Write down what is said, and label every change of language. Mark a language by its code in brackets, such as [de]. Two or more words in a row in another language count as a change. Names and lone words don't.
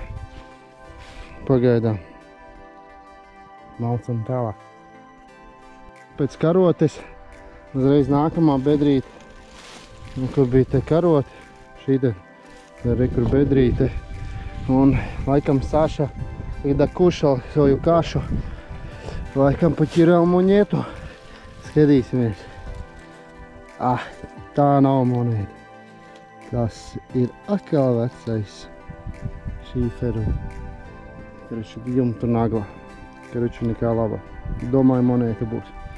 [lv] Pagaidām. Malcam tālāk. Pēc karotes uzreiz nākamā bedrīte. Kur bija te karote. Šī te rekur bedrīte. Un laikam [ru] Saša когда кушал свою кашу, laikam потерял монету. [lv] Skatīsimies. Tā nav monēta. Tas ir atkal vecais šīferu. Karoči, jumtu nagla. Karoči, nekā laba. Domāju, monēta būs.